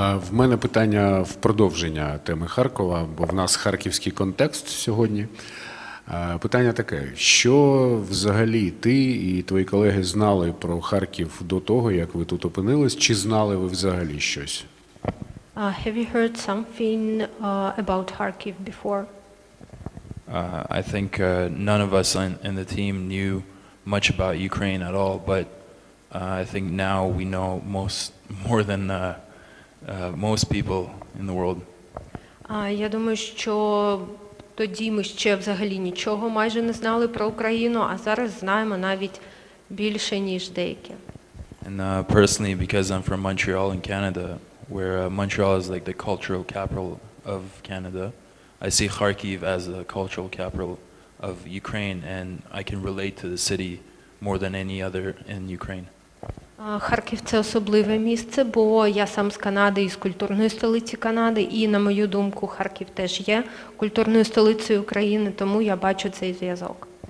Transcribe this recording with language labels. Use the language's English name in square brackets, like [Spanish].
[Ukrainian] В мене питання в продовження теми Харкова, бо в нас харківський контекст сьогодні. Питання таке, що взагалі ти і твої колеги знали про Харків до того, як ви тут опинились, чи знали ви взагалі щось? [English] Have you heard something about Kharkiv before? I think none of us in the team knew much about Ukraine at all, but I think now we know more than most people in the world. [Ukrainian] Я думаю, що тоді ми ще взагалі нічого майже не знали про Україну, а зараз знаємо навіть більше, ніж деякі. [English] And personally, because I'm from Montreal in Canada, where Montreal is like the cultural capital of Canada, I see Kharkiv as the cultural capital of Ukraine, and I can relate to the city more than any other in Ukraine. [Ukrainian] Харків – це особливе місце, бо я сам з Канади, із культурної столиці Канади, і, на мою думку, Харків теж є культурною столицею України, тому я бачу цей зв'язок.